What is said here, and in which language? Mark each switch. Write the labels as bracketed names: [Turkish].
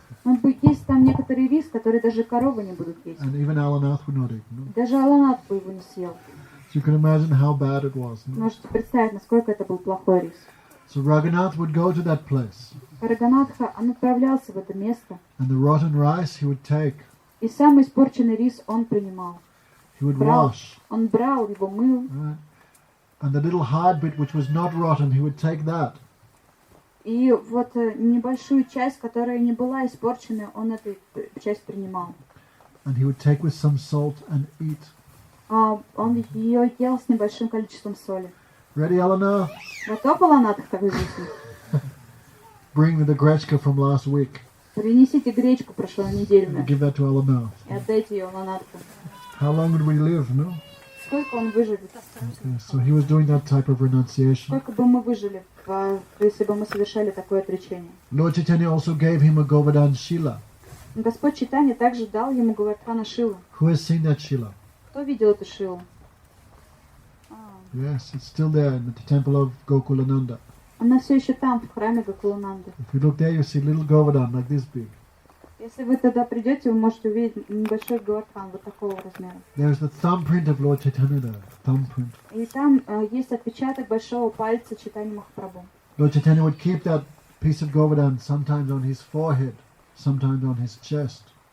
[Russian] Но есть там некоторый рис, который даже коровы не будут есть. [English] and even Alanath would not eat. No? [Russian] Даже Аланат бы его не съел. [English] So you can imagine how bad it was. No? [Russian] Можете представить, насколько это был плохой рис. [English] So Raghunath would go to that place, [Russian] Рагунатха, он отправлялся в это место, [English] and the rotten rice he would take, [Russian] и самый испорченный рис он принимал. [English] he would [Russian] Брал. [English] wash. [Russian] Он брал, его мыл, [English] Right? And the little hard bit which was not rotten, he would take that. [Russian] и вот небольшую часть, которая не была испорченной, он эту часть принимал. [English] And he would take with some salt and eat. [Russian] Он ее ел с небольшим количеством соли. [English] Ready, Eleanor? [Russian] Готов Аланат к такой жизни? [English] Bring the grechka from last week. [Russian] Принесите гречку прошлонедельную [English] Give that to Eleanor. [Russian] и отдайте ее Аланатку. [English] How long would we live, no? [Russian] Сколько он выживет? [English] Okay, so he was doing that type of renunciation. [Russian] Сколько бы мы выжили, если бы мы совершали такое отречение? [English] Lord Chaitanya also gave him a Govardhan Shila. [Russian] Господь Чайтанья также дал ему Говардхана Шилу. [English] Who has seen that Shila? [Russian] Кто видел эту Шилу? [English] Yes, it's still there in the temple of Gokulananda. [Russian] Она все еще там, в храме Гокулананды. [English] If you look there, you see little Govardhan like this big. [Russian] Если вы туда придете, вы можете увидеть небольшой Говардхан вот такого размера. [English] There's the thumbprint of Lord Chaitanya there. Thumbprint. [Russian] И там есть отпечаток большого пальца Чайтаньи Махапрабху. [English] Lord Chaitanya would keep that piece of Govardhan sometimes on his forehead, sometimes on his chest.